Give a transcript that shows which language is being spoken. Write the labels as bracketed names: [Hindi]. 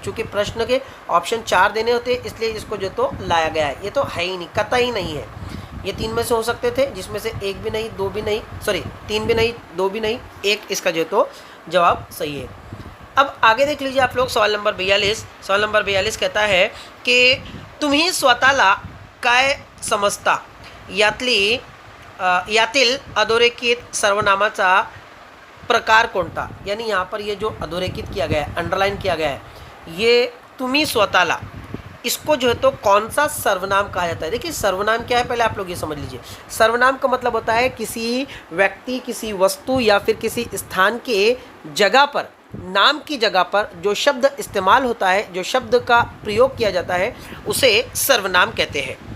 [Hindi] चूँकि प्रश्न के ऑप्शन 4 देने होते हैं इसलिए इसको जो तो लाया गया है। ये तो है ही नहीं, कतई नहीं है। ये 3 में से हो सकते थे जिसमें से 1 भी नहीं, 2 भी नहीं, 3 भी नहीं, 2 भी नहीं, 1 इसका जो तो जवाब सही है। अब आगे देख लीजिए आप लोग सवाल नंबर 42। सवाल नंबर 42 कहता है कि [Marathi] तुम्ही स्वतःला काय समजता यातील अधोरेखित सर्वनामाचा प्रकार कोणता। [Hindi] यानी यहाँ पर ये जो अधोरेखित किया गया है, अंडरलाइन किया गया है, ये तुम्ही स्वतःला, इसको जो है तो कौन सा सर्वनाम कहा जाता है। देखिए सर्वनाम क्या है, पहले आप लोग ये समझ लीजिए। सर्वनाम का मतलब होता है किसी व्यक्ति, किसी वस्तु या फिर किसी स्थान के जगह पर, नाम की जगह पर जो शब्द इस्तेमाल होता है, जो शब्द का प्रयोग किया जाता है, उसे सर्वनाम कहते हैं।